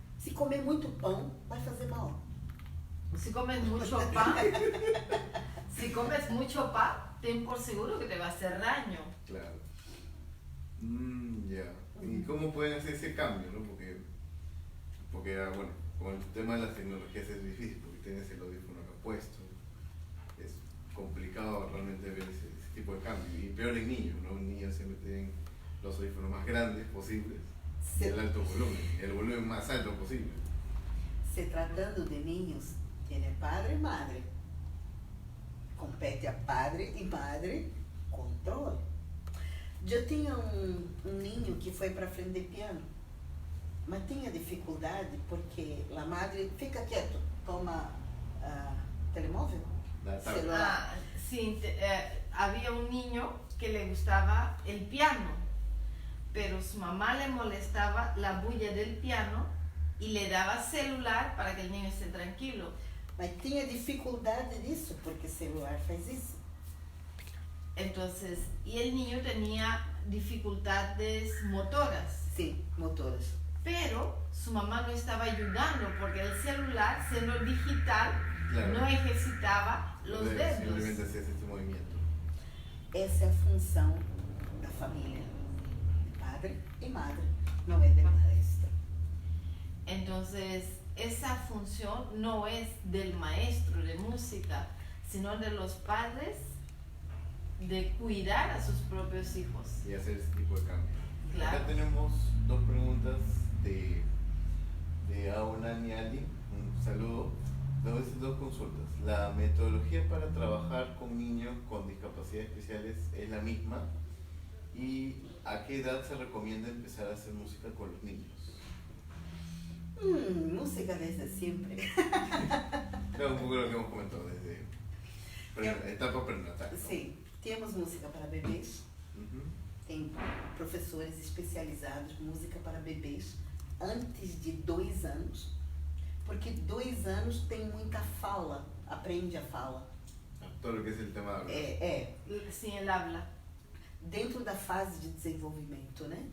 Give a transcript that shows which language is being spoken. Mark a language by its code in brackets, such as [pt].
[pt] Se comer muito pão, vai fazer mal. [es] Si comes mucho pan, si comes mucho pan, ten por seguro que te va a hacer daño. Claro. Ya. ¿Y cómo pueden hacer ese cambio, no? Porque bueno, con el tema de las tecnologías es difícil, porque tienes el audífono acá puesto. Es complicado realmente ver ese tipo de cambio. Y peor en niños, ¿no? Un niño siempre tienen los audífonos más grandes posibles y el alto volumen, el volumen más alto posible. [pt] Se tratando de [es] niños, tiene [pt] padre e madre. Compete a padre e madre controle. Eu tinha um ninho que foi para aprender piano, mas tinha dificuldade porque a madre fica quieto, toma telemóvel, celular. [es] Sí, había un niño que le gustaba el piano, pero su mamá le molestaba la bulla del piano y le daba celular para que el niño esté tranquilo. [pt] Mas tinha dificuldade disso, porque celular faz isso. [es] Entonces, y el niño tenía dificultades motoras. [pt] Sim, motoras. [es] Pero su mamá no estaba ayudando porque el celular, siendo digital, Claro. no ejercitaba los dedos. Simplemente haces este movimiento. [pt] Essa é a função da família, padre e madre, não é de maestro. [es] Entonces, esa función no es del maestro de música, sino de los padres de cuidar a sus propios hijos. Y hacer ese tipo de cambio. Claro. Acá tenemos dos preguntas de Aunani Ali. Un saludo. Dos consultas. ¿La metodología para trabajar con niños con discapacidades especiales es la misma? ¿Y a qué edad se recomienda empezar a hacer música con los niños? [pt] Música desde sempre. [es] Claro, un poco lo que hemos comentado desde etapa prenatal, ¿no? [pt] Sim, temos música para bebês, Ujú. tem professores especializados em música para bebês antes de 2 anos, porque 2 anos tem muita fala, aprende a fala. [es] Todo lo que es el tema de hablar. Sin el habla. [pt] Dentro da fase de desenvolvimento, né?